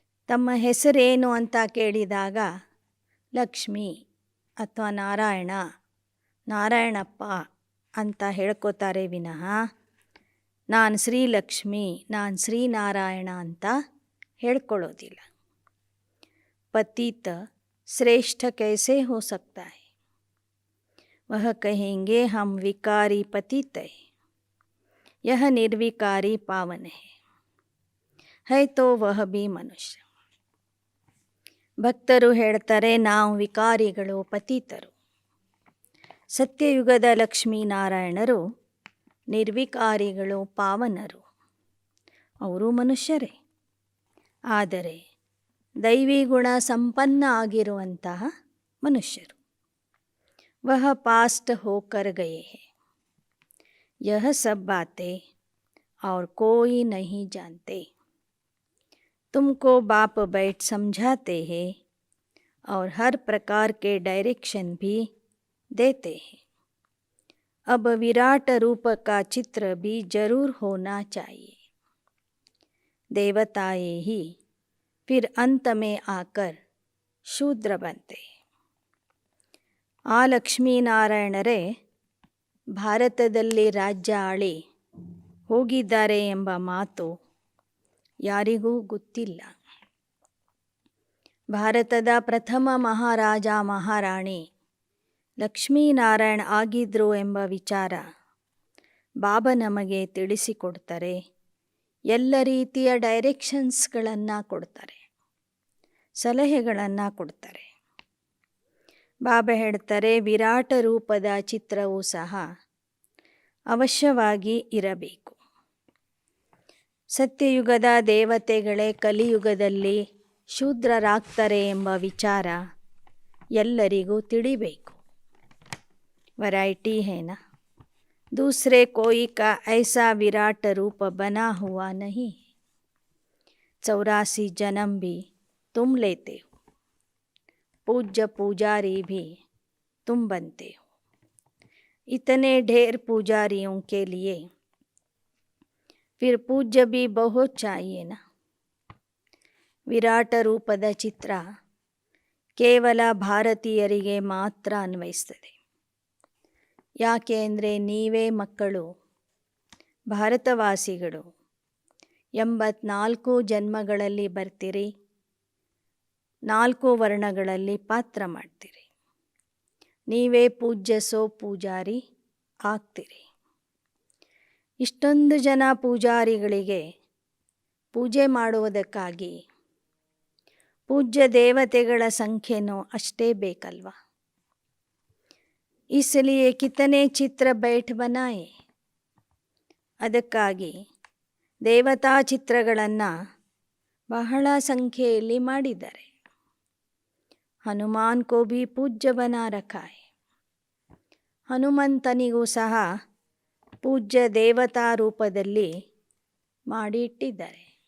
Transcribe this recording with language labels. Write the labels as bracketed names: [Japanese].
[Kannada] ತಮ್ಮ ಹೆಸರೇನು ಅಂತ ಕೇಳಿದಾಗ ಲಕ್ಷ್ಮಿ ಅಥವಾ ನಾರಾಯಣ, ನಾರಾಯಣಪ್ಪ ಅಂತ ಹೇಳ್ಕೋತಾರೆ ವಿನಃ ನಾನು ಶ್ರೀಲಕ್ಷ್ಮಿ, ನಾನು ಶ್ರೀನಾರಾಯಣ ಅಂತ ಹೇಳ್ಕೊಳ್ಳೋದಿಲ್ಲ. [Hindi] ಪತಿತ ಶ್ರೇಷ್ಠ कैसे हो सकता है? वह कहेंगे हम विकारी पतित है, यह निर्विकारी पावन है तो वह भी मनुष्य. [Kannada] ಭಕ್ತರು ಹೇಳ್ತಾರೆ ನಾವು ವಿಕಾರಿಗಳು, ಪತಿತರು. ಸತ್ಯಯುಗದ ಲಕ್ಷ್ಮೀನಾರಾಯಣರು ನಿರ್ವಿಕಾರಿಗಳು, ಪಾವನರು. ಅವರು ಮನುಷ್ಯರೇ, ಆದರೆ ದೈವಿ ಗುಣ ಸಂಪನ್ನ ಆಗಿರುವಂತಹ ಮನುಷ್ಯರು. [Hindi] वह पास्ट होकर गए हैं, यह सब बातें और कोई नहीं जानते. तुमको बाप बैठ समझाते हैं और हर प्रकार के डायरेक्शन भी देते हैं. अब विराट रूप का चित्र भी जरूर होना चाहिए. देवताएं ही फिर अंत में आकर शूद्र बनते. [Kannada] ಆ ಲಕ್ಷ್ಮೀನಾರಾಯಣರೇ ಭಾರತದಲ್ಲಿ ರಾಜ್ಯ ಆಳಿ ಹೋಗಿದ್ದಾರೆ ಎಂಬ ಮಾತು ಯಾರಿಗೂ ಗೊತ್ತಿಲ್ಲ. ಭಾರತದ ಪ್ರಥಮ ಮಹಾರಾಜ ಮಹಾರಾಣಿ ಲಕ್ಷ್ಮೀನಾರಾಯಣ ಆಗಿದ್ರು ಎಂಬ ವಿಚಾರ ಬಾಬಾ ನಮಗೆ ತಿಳಿಸಿಕೊಡ್ತಾರೆ. ಎಲ್ಲ ರೀತಿಯ ಡೈರೆಕ್ಷನ್ಸ್ಗಳನ್ನು ಕೊಡ್ತಾರೆ, ಸಲಹೆಗಳನ್ನು ಕೊಡ್ತಾರೆ. ಬಾಬಾ ಹೇಳ್ತಾರೆ ವಿರಾಟ ರೂಪದ ಚಿತ್ರವೂ ಸಹ ಅವಶ್ಯವಾಗಿ ಇರಬೇಕು. ಸತ್ಯಯುಗದ ದೇವತೆಗಳೇ ಕಲಿಯುಗದಲ್ಲಿ ಶೂದ್ರರಾಗ್ತಾರೆ ಎಂಬ ವಿಚಾರ ಎಲ್ಲರಿಗೂ ತಿಳಿಬೇಕು. [Hindi] वैरायटी है ना, दूसरे कोई का ऐसा विराट रूप बना हुआ नहीं. 84 जन्म भी तुम लेते हो, पूज्य पुजारी भी तुम बनते हो. इतने ढेर पुजारियों के लिए फिर पूज्य भी बहुत चाहिए ना. [Kannada] ವಿರಾಟ ರೂಪದ ಚಿತ್ರ ಕೇವಲ ಭಾರತೀಯರಿಗೆ ಮಾತ್ರ ಅನ್ವಯಿಸ್ತದೆ. ಯಾಕೆ ಅಂದರೆ ನೀವೇ ಮಕ್ಕಳು, ಭಾರತವಾಸಿಗಳು. 84 ಜನ್ಮಗಳಲ್ಲಿ ಬರ್ತೀರಿ. 4 ವರ್ಣಗಳಲ್ಲಿ ಪಾತ್ರ ಮಾಡ್ತೀರಿ. ನೀವೇ ಪೂಜ್ಯಸೋ ಪೂಜಾರಿ ಆಗ್ತೀರಿ. ಇಷ್ಟೊಂದು ಜನ ಪೂಜಾರಿಗಳಿಗೆ ಪೂಜೆ ಮಾಡುವುದಕ್ಕಾಗಿ ಪೂಜ್ಯ ದೇವತೆಗಳ ಸಂಖ್ಯೆನೂ ಅಷ್ಟೇ ಬೇಕಲ್ವ. [Hindi] इसलिए कितने ಚಿತ್ರ बैठ बनाए. [Kannada] ಅದಕ್ಕಾಗಿ ದೇವತಾ ಚಿತ್ರಗಳನ್ನು ಬಹಳ ಸಂಖ್ಯೆಯಲ್ಲಿ ಮಾಡಿದ್ದಾರೆ. [Hindi] ಹನುಮಾನ್ ಕೋ ಭಿ ಪೂಜ್ಯ ಬನಾ ರಖಾ ಹೈ. [Kannada] ಹನುಮಂತನಿಗೂ ಸಹ ಪೂಜ್ಯ ದೇವತಾ ರೂಪದಲ್ಲಿ ಮಾಡಿ ಇಟ್ಟಿದ್ದಾರೆ.